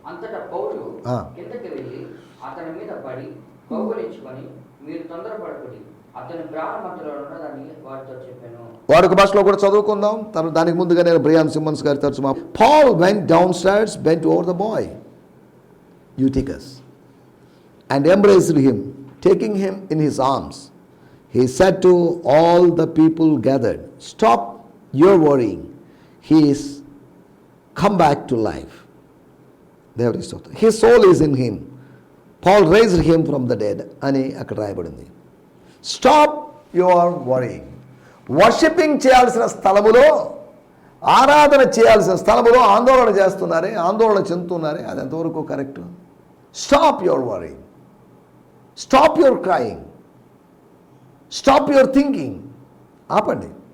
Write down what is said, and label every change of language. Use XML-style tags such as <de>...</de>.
<te>అంతటా పౌలు కిందకి వెళ్ళి అతని మీద పడి కౌగిలించుకొని, మీరు తొందరపడకుడి, అతని ప్రాణమంతలో ఉన్నదని వారితో చెప్పాను. వాడుక భాషలో కూడా చదువుకుందాం. దానికి ముందుగా నేను బ్రియాన్ సిమ్మన్స్ గారి తరచుమా.</te> <en>Paul went down stairs, bent over the boy Eutychus and embraced him, taking him in his arms. He said to all the people gathered, "Stop your worrying. He is come back to life. His soul is in him. Paul raised him from the dead."</en> <te>అని అక్కడ రాయబడింది.</te> <en>Stop your worrying.</en> <te>Worshipping చేయాల్సిన స్థలములో, ఆరాధన చేయాల్సిన స్థలములో ఆందోళన చేస్తున్నారే, ఆందోళన చెందుతున్నారే, అది ఎంతవరకు correct?</te> <en>Stop your worrying, stop your crying, stop your thinking.</en> <te>ఆపండి.</te>